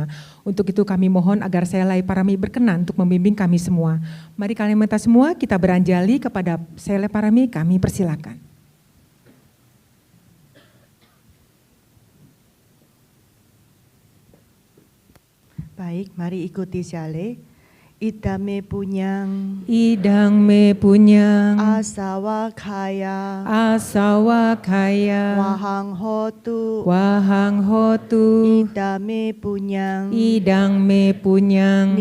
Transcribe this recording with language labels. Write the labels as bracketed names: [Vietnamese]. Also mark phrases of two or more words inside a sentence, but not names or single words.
[Indonesian] Untuk itu kami mohon agar Sayalai Parami berkenan untuk membimbing kami semua. Mari kalian semua kita beranjali kepada Sayalai Parami, kami persilakan. Baik, mari ikuti Sayalai. [Pali] Idame punyang, idang me punyang, asawa kaya, asawa kaya, wahang hotu, wahang hotu, idame punyang, idang me punyang,